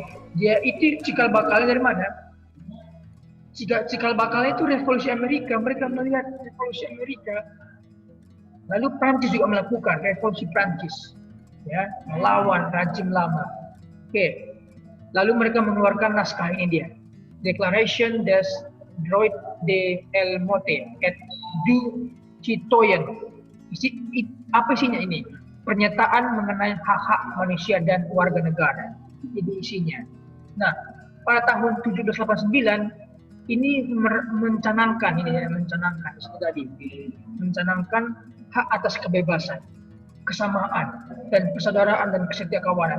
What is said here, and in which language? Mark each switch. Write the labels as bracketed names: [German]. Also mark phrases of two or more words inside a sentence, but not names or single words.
[Indonesian] Dia itu cikal bakalnya dari mana? Cikal bakalnya itu revolusi Amerika. Mereka melihat revolusi Amerika. Lalu Prancis juga melakukan revolusi Prancis, ya, melawan rejim lama. Oke. Lalu mereka mengeluarkan naskah ini dia, Declaration des Droits de l'Homme et du Citoyen. Apa isinya ini? Pernyataan mengenai hak-hak manusia dan warga negara. Jadi isinya. Nah, pada tahun 1789 ini mencanangkan hak atas kebebasan, kesamaan, dan persaudaraan dan kesetiakawanan.